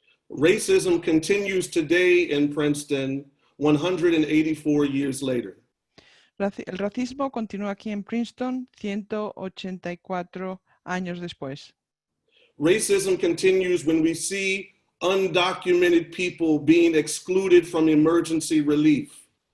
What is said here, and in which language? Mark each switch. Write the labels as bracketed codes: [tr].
[en] Racism continues today in Princeton 184 years later. [es] El racismo continúa aquí en Princeton 184 años después. [en] Racism continues when we see undocumented people being excluded from emergency relief.